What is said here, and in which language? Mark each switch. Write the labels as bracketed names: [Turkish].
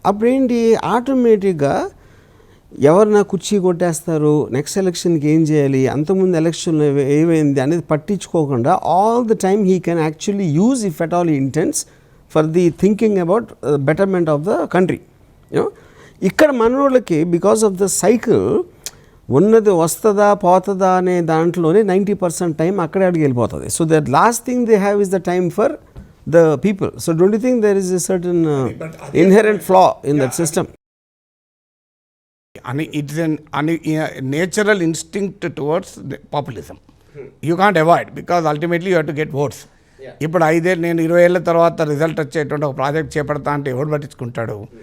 [Telugu] అప్పుడేంటి, ఆటోమేటిక్గా ఎవరినా కుర్చీ కొట్టేస్తారు, నెక్స్ట్ ఎలక్షన్కి ఏం చేయాలి, అంతకుముందు ఎలక్షన్లో ఏమైంది అనేది పట్టించుకోకుండా [English] All the time he can actually use, if at all intense, for the thinking about betterment of the country. [Telugu] ఇక్కడ మనోళ్ళకి [English] because of the cycle [Telugu] ఉన్నది వస్తుందా పోతుందా అనే దాంట్లోనే 90% టైం అక్కడే అడిగి వెళ్ళిపోతుంది. [English] So that last thing they have is the time for the people. So don't you think there is a certain inherent flaw in that system? And it's a natural instinct towards populism. You can't avoid, because ultimately you have to get votes. [Telugu] ఇప్పుడు 5 years నేను 20 ఏళ్ళ తర్వాత result వచ్చేటువంటి ఒక project చేపడతా అంటే ఎవడు పట్టించుకుంటాడు?